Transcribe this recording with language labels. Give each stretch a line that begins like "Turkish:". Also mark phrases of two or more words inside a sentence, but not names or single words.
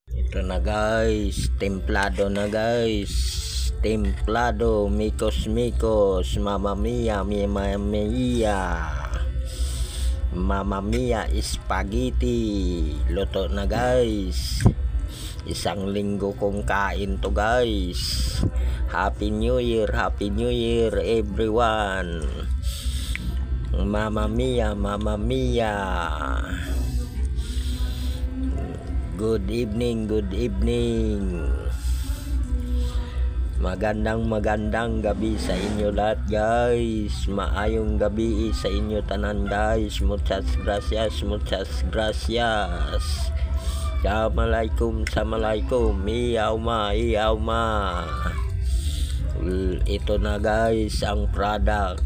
Filipino: Ito na guys, templado na guys. Templado, mikos mikos,
Italian: mamma mia, mamma mia. Mamma mia, spaghetti.
Filipino: Luto na guys. Isang linggo kong kain to guys.
English: Happy New Year everyone.
Italian: Mamma mia, mamma mia.
English: Good evening.
Filipino: Magandang gabi sa inyo lahat guys.
Cebuano: Maayong gabi sa inyo tanan guys.
Spanish: Muchas gracias. Assalamualaikum.
Filipino: Iyaw ma. Ito na guys ang product.